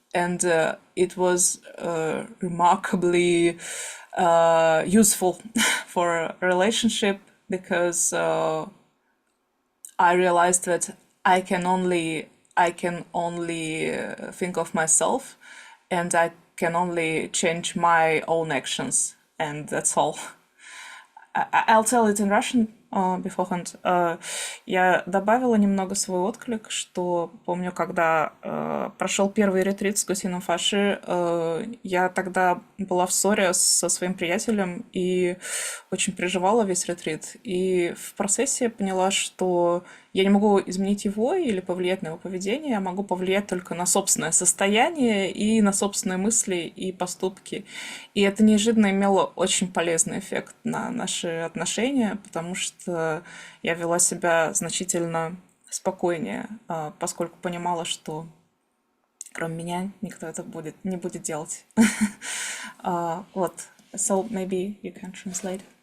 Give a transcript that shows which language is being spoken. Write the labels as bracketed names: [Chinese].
[English] And it was remarkably useful for a relationship, because I realized that I can only think of myself, and I can only change my own actions, and that's all. I'll tell it in Russian beforehand. [Russian] Я добавила немного свой отклик, что помню, когда прошел первый ретрит с Го Сином Фаши, я тогда была в ссоре со своим приятелем и очень переживала весь ретрит. И в процессе я поняла, что Я не могу изменить его или повлиять на его поведение, я могу повлиять только на собственное состояние и на собственные мысли и поступки. И это неожиданно имело очень полезный эффект на наши отношения, потому что я вела себя значительно спокойнее, поскольку понимала, что кроме меня никто это не будет делать. Вот. [English] So maybe you can translate.